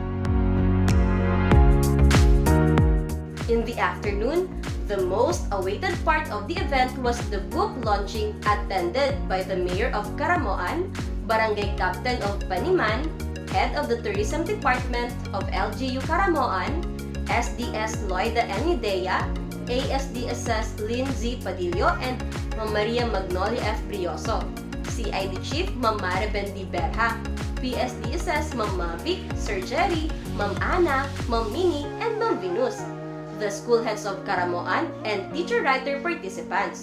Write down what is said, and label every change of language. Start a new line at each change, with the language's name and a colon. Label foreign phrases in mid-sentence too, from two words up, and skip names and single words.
English: In the afternoon, the most awaited part of the event was the book launching, attended by the Mayor of Caramoan, Barangay Captain of Paniman, Head of the Tourism Department of LGU Caramoan, SDS Loida Nidea, ASDSs Lynn Padillo, and Ma'am Maria-Magnolia F. Brioso, CID Chief Ma'am Mariben Berja, PSDSs Ma'am Mavic, Sir Jerry, Ma'am Anna, Ma'am Minnie, and Ma'am Venus, the school heads of Caramoan, and teacher-writer participants.